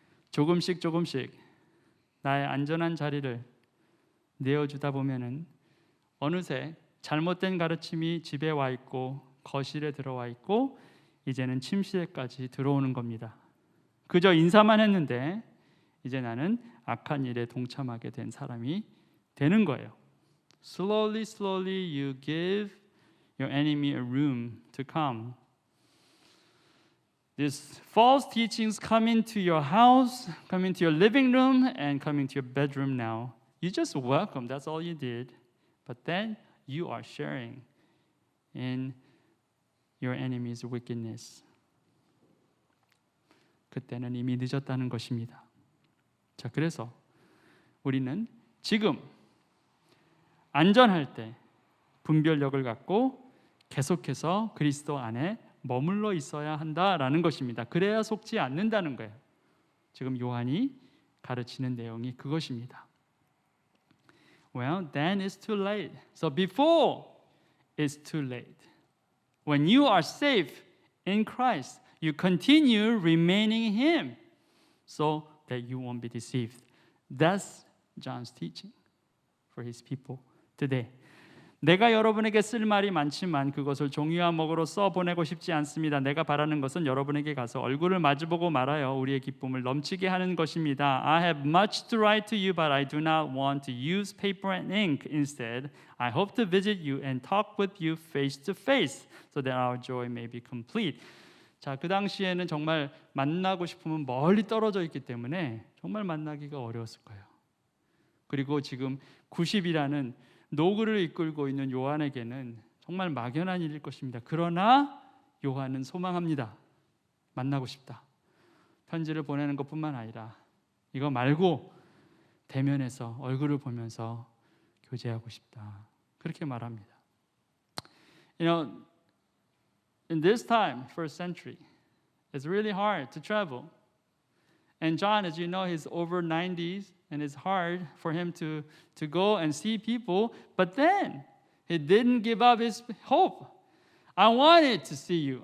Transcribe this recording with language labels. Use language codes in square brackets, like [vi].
[ko] 조금씩 나의 안전한 자리를 내어주다 보면은 어느새 잘못된 가르침이 집에 와 있고 거실에 들어와 있고 이제는 침실에까지 들어오는 겁니다. 그저 인사만 했는데 이제 나는 악한 일에 동참하게 된 사람이 되는 거예요. [en] Slowly you give your enemy a room to come. These false teachings come into your house, come into your living room, and come into your bedroom now. You just welcome, that's all you did. But then you are sharing in your enemy's wickedness. [ko] 그때는 이미 늦었다는 것입니다. 자, 그래서 우리는 지금 안전할 때 분별력을 갖고 계속해서 그리스도 안에 머물러 있어야 한다라는 것입니다. 그래야 속지 않는다는 거예요. 지금 요한이 가르치는 내용이 그것입니다. [en] Well, then it's too late. So before it's too late. When you are safe in Christ, you continue remaining in Him so that you won't be deceived. That's John's teaching for his people today. [ko] 내가 여러분에게 쓸 말이 많지만 그것을 종이와 먹으로 써 보내고 싶지 않습니다. 내가 바라는 것은 여러분에게 가서 얼굴을 마주보고 말하여 우리의 기쁨을 넘치게 하는 것입니다. [en] I have much to write to you, but I do not want to use paper and ink. Instead, I hope to visit you and talk with you face to face, so that our joy may be complete. [ko] 자, 그 당시에는 정말 만나고 싶으면 멀리 떨어져 있기 때문에 정말 만나기가 어려웠을 거예요. 그리고 지금 90이라는 노그를 이끌고 있는 요한에게는 정말 막연한 일일 것입니다. 그러나 요한은 소망합니다. 만나고 싶다. 편지를 보내는 것뿐만 아니라 이거 말고 대면해서 얼굴을 보면서 교제하고 싶다. 그렇게 말합니다. [en] You know, in this time, first century, it's really hard to travel. And John, as you know, he's over 90s, and it's hard for him to go and see people. But then he didn't give up his hope. I wanted to see you.